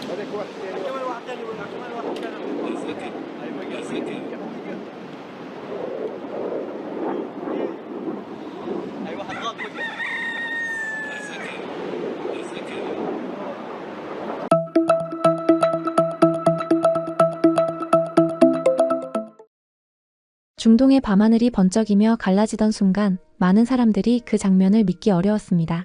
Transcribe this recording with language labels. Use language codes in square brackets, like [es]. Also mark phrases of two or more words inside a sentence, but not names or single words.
[ar] كمان واحد ثاني ولا كمان واحد ثاني. اي واحد غلط وقف. [ko] 중동의 밤하늘이 번쩍이며 갈라지던 순간 많은 사람들이 그 장면을 믿기 어려웠습니다.